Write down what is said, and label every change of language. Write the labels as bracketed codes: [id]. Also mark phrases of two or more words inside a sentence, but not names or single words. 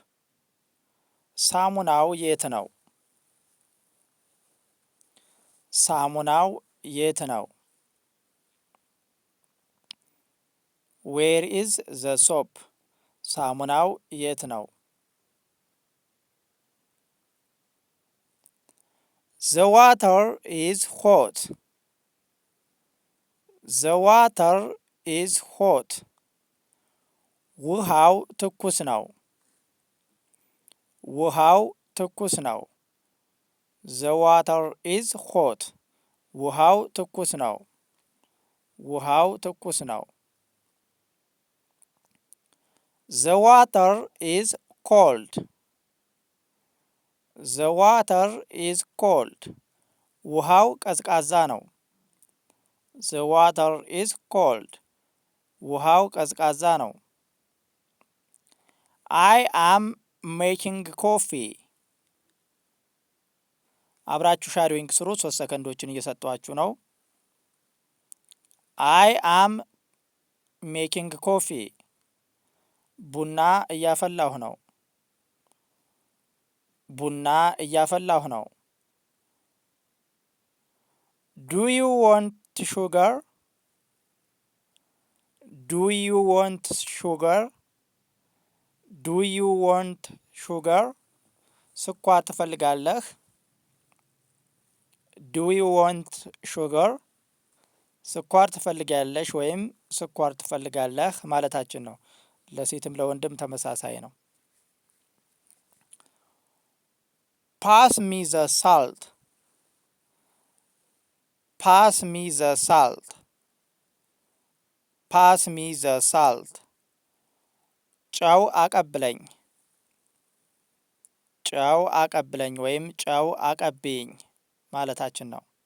[am] ሳሙናው የት ነው? ሳሙናው የት ነው? [en] Where is the soap? [am] ሳሙናው የት ነው? [en] The water is hot. The water is hot. [am] ውሃው ትኩስ ነው። ውሃው ትኩስ ነው። [en] The water is hot. [am] ውሃው ትኩስ ነው። ውሃው ትኩስ ነው። [en] The water is cold. The water is cold. [am] ውሃው ቀዝቃዛ ነው። [en] The water is cold. [am] ውሃው ቀዝቃዛ ነው። [en] I am making coffee. [am] አብራችሁ ሻዶዊንግ ስሩ። 3 ሰከንዶችን እየሰጧችሁ ነው። [en] I am making coffee. [am] ቡና እያፈላሁ ነው። ቡና እያፈላሁ ነው። [en] Do you want sugar? Do you want sugar? Do you want sugar? [am] ስኳር ትፈልጋለህ? [en] do you want sugar [am] ስኳር ትፈልጋለሽ ወይም ስኳር ትፈልጋለህ ማለታችን ነው። ለሴትም ለወንድም ተመሳሳይ ነው። [en] pass me the salt pass me the salt pass me the salt [am] ጨው አቀብለኝ ጨው አቀብለኝ ወይም ጨው አቀብኝ ማለታችን ነው።